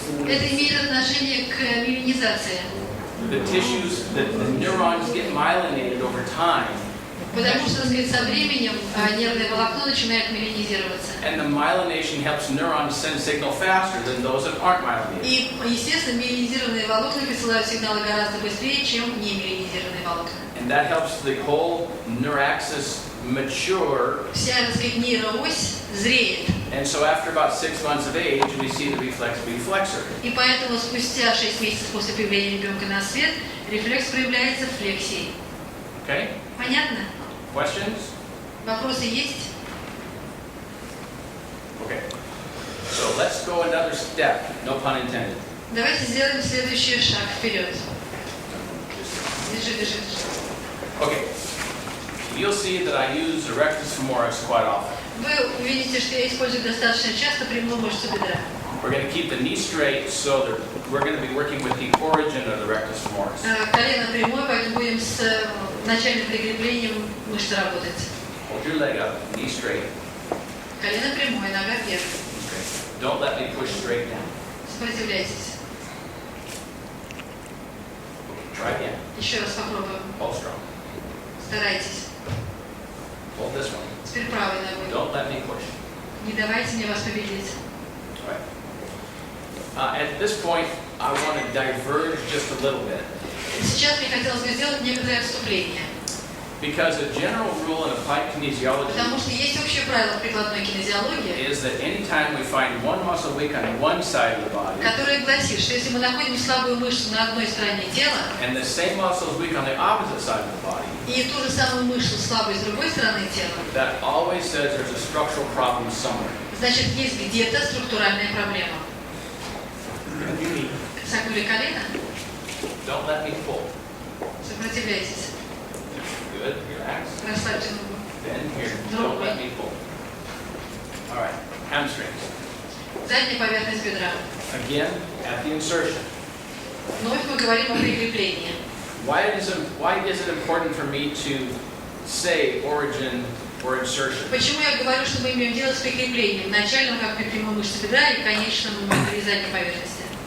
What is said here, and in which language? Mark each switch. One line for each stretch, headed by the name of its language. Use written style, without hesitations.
Russian: Это имеет отношение к миелинизации.
English: The tissues, the neurons get myelinated over time,
Russian: Потому что, так сказать, со временем нервное волокно начинает миелинизироваться.
English: and the myelination helps neurons send signal faster than those that aren't myelinated.
Russian: И, естественно, миелинизированные волокна присылают сигналы гораздо быстрее, чем не миелинизированные волокна.
English: And that helps the whole neuraxis mature.
Russian: Вся, так сказать, нейроось зреет.
English: And so after about 6 months of age, we see the reflex be flexor.
Russian: И поэтому спустя 6 месяцев после появления ребенка на свет рефлекс проявляется флексией.
English: Okay?
Russian: Понятно?
English: Questions?
Russian: Вопросы есть?
English: Okay. So let's go another step, no pun intended.
Russian: Давайте сделаем следующий шаг вперед. Держи.
English: Okay. You'll see that I use the rectus femoris quite often.
Russian: Вы увидите, что я использую достаточно часто прямую мышцу бедра.
English: We're going to keep the knee straight, so that we're going to be working with the origin of the rectus femoris.
Russian: Колено прямое, поэтому будем с начальным прикреплением мышцы работать.
English: Hold your leg up, knee straight.
Russian: Колено прямое, нога вверх.
English: Okay. Don't let me push straight down.
Russian: Сопротивляйтесь.
English: Try again.
Russian: Еще раз попробуем.
English: Hold strong.
Russian: Старайтесь.
English: Hold this one.
Russian: Теперь правой ногой.
English: Don't let me push.
Russian: Не давайте мне вас победить.
English: All right. At this point, I want to diverge just a little bit.
Russian: Сейчас мне хотелось бы сделать некоторое отступление.
English: Because a general rule in applied kinesiology
Russian: Потому что есть общее правило в прикладной кинезиологии,
English: is that anytime we find one muscle weak on one side of the body,
Russian: которое гласит, что если мы находим слабую мышцу на одной стороне тела,
English: and the same muscle is weak on the opposite side of the body,
Russian: и ту же самую мышцу слабой с другой стороны тела,
English: that always says there's a structural problem somewhere.
Russian: значит, есть где-то структуральная проблема. Согнули колено,
English: Don't let me pull.
Russian: сопротивляйтесь,
English: Good. Relax.
Russian: расслабьте ногу.
English: Bend here. Don't let me pull. All right. Hamstrings.
Russian: Задняя поверхность бедра.
English: Again, at the insertion.
Russian: Вновь мы говорим о прикреплении.
English: Why is it important for me to say origin or insertion?
Russian: Почему я говорю, что мы имеем дело с прикреплением, начальным, как при прямой мышце бедра, и конечным при задней поверхности?